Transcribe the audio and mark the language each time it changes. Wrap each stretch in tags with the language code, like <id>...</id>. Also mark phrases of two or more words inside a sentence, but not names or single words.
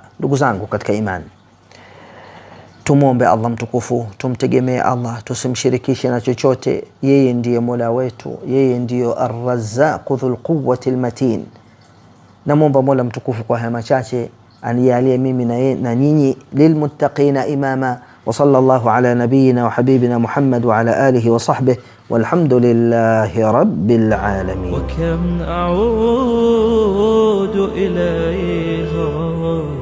<sw>Ndugu zangu katika imani, tumwombe Allah mtukufu, tumtegemee Allah, tusimshirikishe na chochote. Yeye ndiye Mola wetu, yeye ndiyo</sw> <ar>الرزاق ذو القوة المتين.</ar> <sw>Namwomba Mola mtukufu kwa haya machache anijalie mimi na nyinyi</sw> <ar>للمتقين إماما وصلى الله على نبينا وحبيبنا محمد وعلى آله وصحبه والحمد لله رب العالمين. وكم أعود إليها</ar>